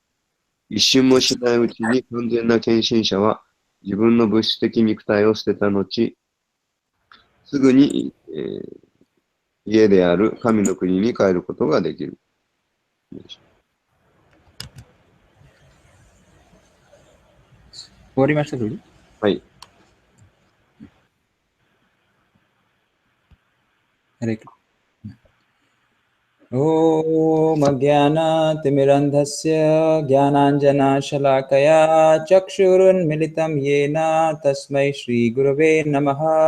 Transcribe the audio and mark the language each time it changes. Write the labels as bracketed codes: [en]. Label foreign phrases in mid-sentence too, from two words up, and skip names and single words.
[ja] 一瞬もしないうちに完全な献身者は自分の物質的肉体を捨てた後、すぐに、家である神の国に帰ることができる。終わりました、ルール？はい。 [sa] ॐ अज्ञानातिमिरन्धस्य ज्ञानाञ्जनशलाकया चक्षुरुन्मिलितं येन तस्मै श्रीगुरवे नमः।